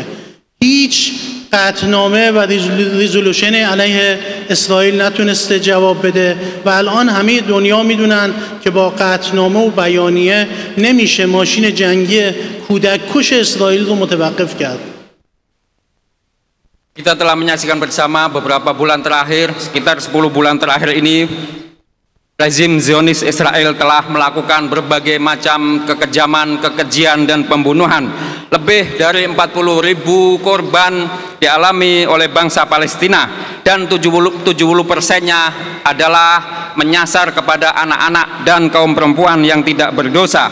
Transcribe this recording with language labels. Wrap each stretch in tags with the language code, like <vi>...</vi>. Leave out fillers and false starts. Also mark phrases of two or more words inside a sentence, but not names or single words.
<fa>هیچ قطعنامه و ریزولوشن علیه اسرائیل نتونسته جواب بده و الان همه دنیا میدونن که با قطعنامه و بیانیه نمیشه ماشین جنگی کودک کش اسرائیل رو متوقف کرد.</fa> <id>Kita telah menyaksikan bersama beberapa bulan terakhir, sekitar 10 bulan terakhir ini, rezim Zionis Israel telah melakukan berbagai macam kekejaman, kekejian, dan pembunuhan. Lebih dari 40.000 korban dialami oleh bangsa Palestina, dan 70%-nya adalah menyasar kepada anak-anak dan kaum perempuan yang tidak berdosa.</id>